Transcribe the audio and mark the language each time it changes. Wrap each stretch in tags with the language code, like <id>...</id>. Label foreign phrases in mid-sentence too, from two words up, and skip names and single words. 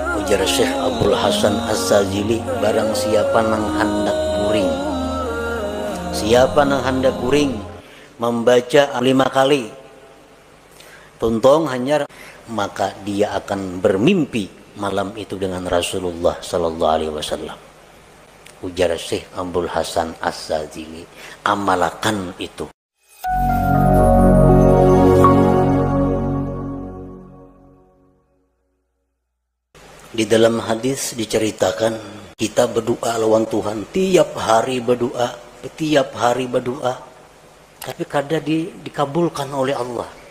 <bjn>Ujar Syekh Abdul Hasan As-Sazili, barang siapa nang hendak kuring, siapa nang hendak kuring membaca 5 kali tuntong hanyar,</bjn> <id>maka dia akan bermimpi malam itu dengan Rasulullah</id> <ar>sallallahu alaihi wasallam.</ar> <bjn>Ujar Syekh Abdul Hasan As-Sazili, amalkan itu. Di dalam hadis diceritakan kita berdoa lawan Tuhan, tiap hari berdoa, tapi kadang dikabulkan oleh Allah.</bjn>